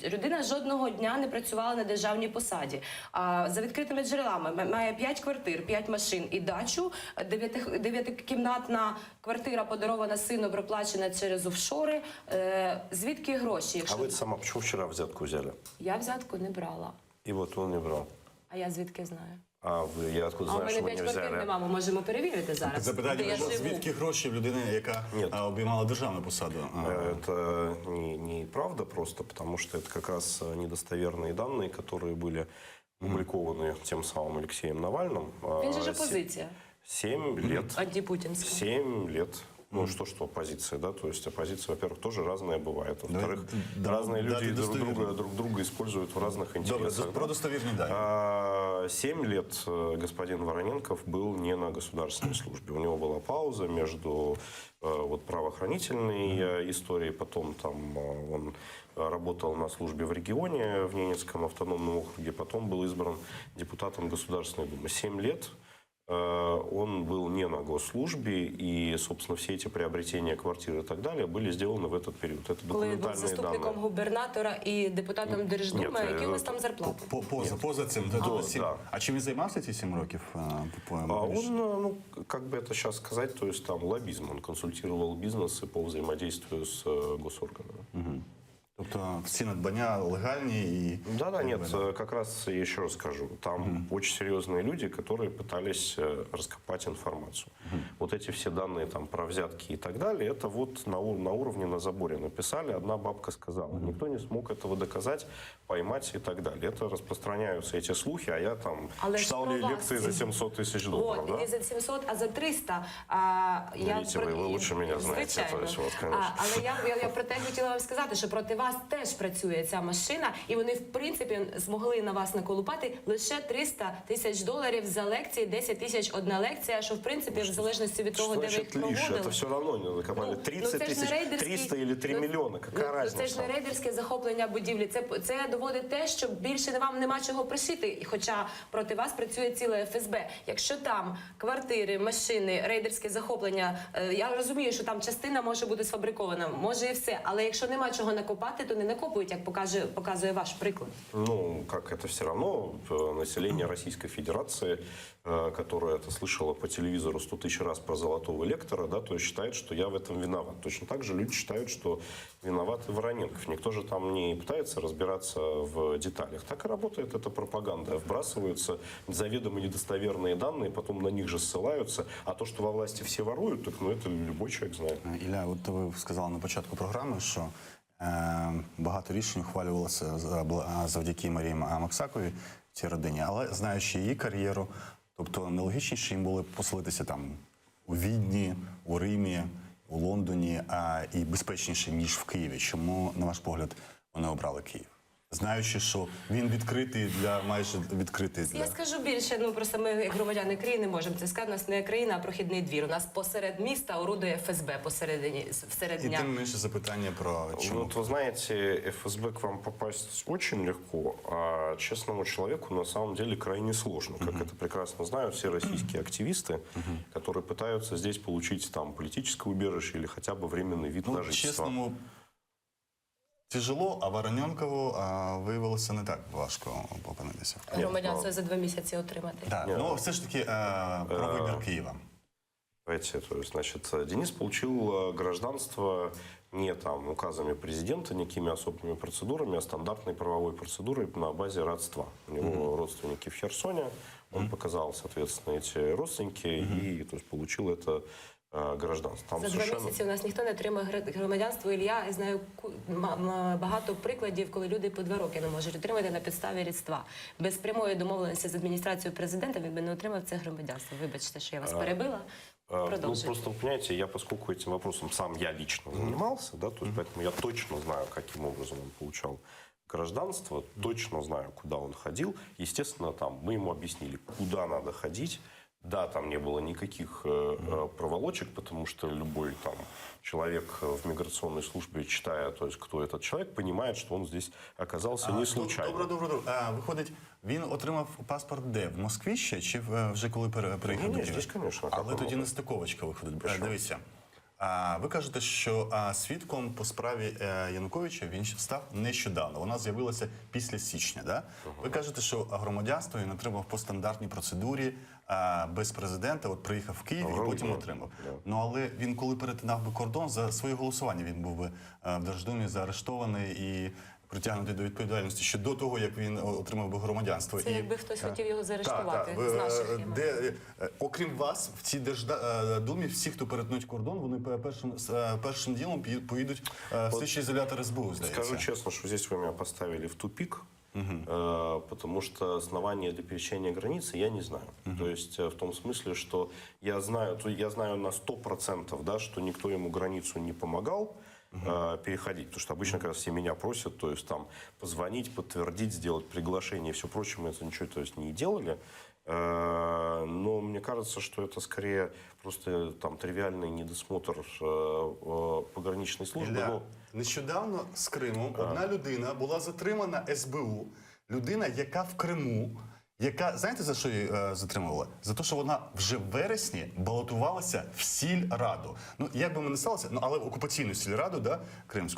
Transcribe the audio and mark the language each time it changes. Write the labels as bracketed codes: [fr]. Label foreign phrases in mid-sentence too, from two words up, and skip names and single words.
[uk] Людина жодного дня не працювала на державній посаді. За відкритими джерелами має 5 квартир, 5 машин і дачу, 9-кімнатна квартира подарована сину, проплачена через офшори. Звідки гроші? А ви сама чому вчора взятку взяли? Я взятку не брала. І от він не брав. А я звідки знаю? [ru] Я откуда знаю, [uk] що ви не взяли? А у мене 5 квартир нема, ми можемо перевірити зараз. Запитання, звідки гроші в людини, яка обіймала державну посаду? [ru] Это не правда просто, потому что это как раз недостоверные данные, которые были опубликованы тем самым Алексеем Навальным. [uk] Він же опозиція. [ru] 7 лет. Антипутинская. 7 лет. Ну, что оппозиция, да? То есть оппозиция, во-первых, тоже разная бывает. Во-вторых, разные люди друг друга используют в разных интересах. [uk] Добре, про достовірні дані. [ru] 7 лет господин Вороненков был не на государственной службе. У него была пауза между вот, правоохранительной историей, потом там он работал на службе в регионе, в Ненецком автономном округе, потом был избран депутатом Государственной Думы. 7 лет он был не на госслужбе, и, собственно, все эти приобретения квартир и так далее были сделаны в этот период. Это [uk] Коли він був [ru] документальные [uk] заступником [ru] данные. [uk] губернатора і депутатом Держдуми, які у вас там зарплати? Поза цим. А чим він займався ці 7 років? [ru] Он, ну, как бы это сейчас сказать, то есть там лоббизм. Он консультировал бизнесы по взаимодействию с госорганами. [uk] Тобто всі надбання легальні і... [ru] Да, нет, как раз еще раз скажу. Там очень серьезные люди, которые пытались раскопать информацию. Вот эти все данные там про взятки и так далее, это вот на уровне, на заборе написали. Одна бабка сказала. Никто не смог этого доказать, поймать и так далее. Это распространяются эти слухи, а я там читал лекции за 700 тысяч долларов. Вот, да? не за 700, а за 300. Видите, вы лучше меня знаете. [uk] Звичайно. [ru] То есть, вот, конечно. [uk] Але я про те хотіла вам сказати, що проти вас теж працює ця машина, і вони, в принципі, змогли на вас наколупати лише 300 тисяч доларів за лекції, 10 тисяч одна лекція, що, в принципі, в залежності від того, де ви їх проводили. [ru] Это все равно не накопали. 30 тысяч, 300 или 3 миллиона. Какая разница? [uk] Це ж не рейдерське захоплення будівлі. Це доводить те, що більше вам нема чого пришити, хоча проти вас працює ціле ФСБ. Якщо там квартири, машини, рейдерське захоплення, я розумію, що там частина може бути сфабрикована, може і все, але якщо нема чого накопати, то не накопують, як показує ваш приклад. [ru] Ну, как это все равно население Российской Федерации, которое это слышало по телевизору 100 тысяч раз про золотого лектора, да, то есть считает, что я в этом виноват. Точно так же люди считают, что виноват и Вороненков. Никто же там не пытается разбираться в деталях. Так и работает эта пропаганда. Вбрасываются заведомо недостоверные данные, потом на них же ссылаются. А то, что во власти все воруют, так ну, это любой человек знает. [uk] Ілля, от ви сказали на початку програми, що багато рішень ухвалювалося завдяки Марії Максаковій, цій родині, але знаючи її кар'єру, тобто нелогічніше їм було поселитися там у Відні, у Римі, у Лондоні, і безпечніше, ніж в Києві. Чому, на ваш погляд, вони обрали Київ? знаючи, що він відкритий для майже відкритий для... Я скажу більше, ну просто ми, як громадяни країни, не можемо це сказати. У нас не країна, а прохідний двір. У нас посеред міста орудує ФСБ всеред І дня. тим не менше запитання про чому. [ru] Вот вы знаете, ФСБ к вам попасть очень легко, а честному человеку на самом деле крайне сложно. Как это прекрасно знают все российские активисты, которые пытаются здесь получить там политическое убежище или хотя бы временный вид на [uk] Ну, [ru] жительство. [uk] чесному, тяжело, а Вороненкову виявилося не так важко опинитися. Громадянство за 2 місяці отримати. Так, ну все ж таки про вибір Києва. [ru] Понимаете, то есть, значит, Денис получил гражданство не там указами президента, никакими особыми процедурами, а стандартной правовой процедурой на базе родства. У него родственники в Херсоне, он показал, соответственно, эти родственники и то есть, получил это гражданство. Там [uk] За 2 місяці у нас ніхто не отримує громадянство. І я знаю багато прикладів, коли люди по 2 роки не можуть отримати на підставі рідства. Без прямої домовленості з адміністрацією президента він би не отримав це громадянство. Вибачте, що я вас перебила. [ru] Ну, Продолжите. просто, понимаете, я, поскольку этим вопросом сам я лично занимался, да, то есть, поэтому я точно знаю, каким образом он получал гражданство, точно знаю, куда он ходил. Естественно, там мы ему объяснили, куда надо ходить. Да, там не было никаких проволочек, потому что любой там человек в миграционной службе, читая, то есть, кто этот человек, понимает, что он здесь оказался не случайно. [uk] Добре. Виходить, він отримав паспорт де? В Москві ще? Чи вже коли переїхав Ні, до Києва? [ru] здесь, конечно, [uk] Але так тоді воно. не стиковочка виходить. Дивіться. Ви кажете, що свідком по справі Януковича він став нещодавно. Вона з'явилася після січня. [ru] Да? [uk] Ви кажете, що громадянство він отримав по стандартній процедурі без президента. От приїхав в Київ і потім отримав. Ну але він коли перетинав би кордон за своє голосування, він був би в Держдумі заарештований і притягнутий до відповідальності ще до того, як він отримав би громадянство. Це якби хтось хотів його заарештувати з наших імен. Окрім вас, в цій Держдумі всі, хто перетнуть кордон, вони першим ділом поїдуть в слідчий ізолятор СБУ, здається. [ru] Скажу честно, что здесь вы меня поставили в тупик, потому что основания для пересечения границы я не знаю. То есть в том смысле, что я знаю на 100%, да, что никто ему границу не помогал переходить. Потому что обычно, когда все меня просят, то есть там позвонить, подтвердить, сделать приглашение и все прочее, мы это ничего то есть, не делали. Но мне кажется, что это скорее просто там тривиальный недосмотр пограничной службы. [uk] Ілля, [ru] Ну, [uk] нещодавно з Криму одна людина була затримана СБУ. Людина, яка в Криму, яка, знаєте, за що її затримували? За те, що вона вже в вересні балотувалася в сільраду. Ну, як би ми не сталося, ну, але в окупаційну сільраду, да, кримську.